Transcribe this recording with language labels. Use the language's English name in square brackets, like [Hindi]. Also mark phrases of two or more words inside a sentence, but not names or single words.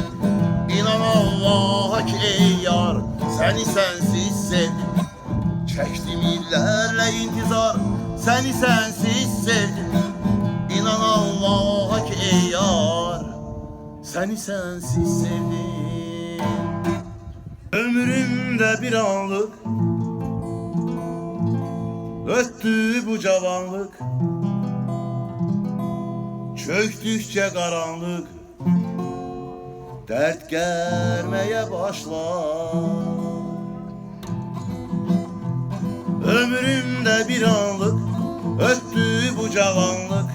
[Azerbaijani] İnan Allaha ki ey yar, səni sənsiz sevdim. Çəkdim illərlə intizar, səni sənsiz sevdim. İnan Allaha ki ey yar, səni sənsiz sevdim. Ömrümdə bir anlık öttü bu cavanlık. [Turkish] Çöktükçe karanlık dert gelmeye başlar. [Azerbaijani] Ömrümde bir anlık öttü bu cavanlık.